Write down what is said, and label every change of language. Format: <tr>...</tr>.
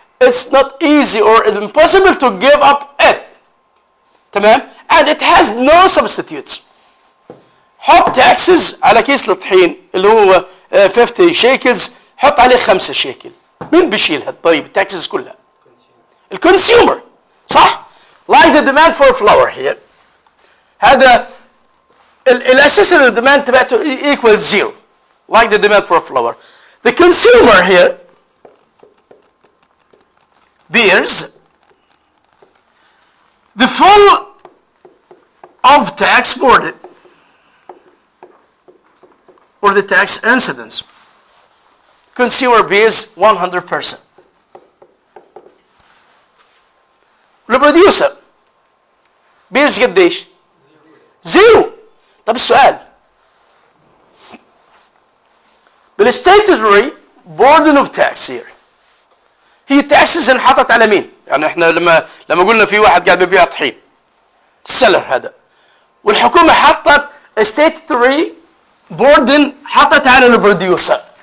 <en>It's not easy or impossible to give up it. تمام؟ and it has no substitutes.</en> <ar>حط taxes على كيس الطحين اللي هو 50 شيكلز، حط عليه 5 شيكل. مين بيشيلها؟ طيب التاكسز كلها الكونسيومر، صح؟</ar> <en>like the demand for flour here. هذا elasticity of demand</en> <ar>تبعته</ar> <en>equals zero, like the demand for a flour. The consumer here bears the full of tax burden or the tax incidence. Consumer bears 100%. The producer bears</en> <ar>قديش؟ زيرو. طب السؤال بالستاتوري burden of tax here هي taxes انحطت على مين؟ يعني احنا لما قلنا في واحد قاعد بيبيع طحين السلر هذا والحكومة حطت statutory burden حطت على البروديوسر.</ar>